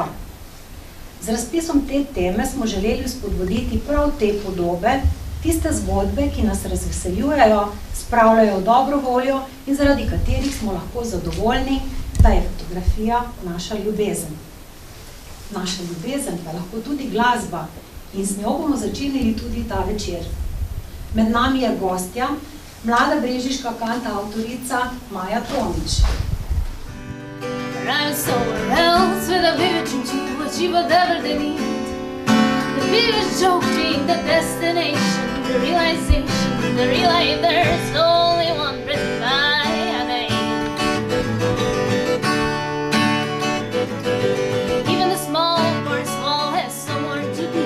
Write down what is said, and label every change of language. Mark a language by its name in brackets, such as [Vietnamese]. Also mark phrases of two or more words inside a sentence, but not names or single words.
[Slovenian] Z razpisom te teme smo želeli spodbuditi prav te podobe, tiste zgodbe, ki nas razveseljujejo, spravljajo dobro voljo in zaradi katerih smo lahko zadovoljni, da je fotografija naša ljubezen. Naša ljubezen pa lahko tudi glasba in z njo bomo začeli tudi ta večer. Med nami je gostja, mlada brežiška kantavtorica Maja Tomič. [English] I'm somewhere else with a vivid dream to achieve whatever they need. The biggest joke being the destination, the realization, the real life, there's only one breath by a name. Even the small or small has somewhere to be.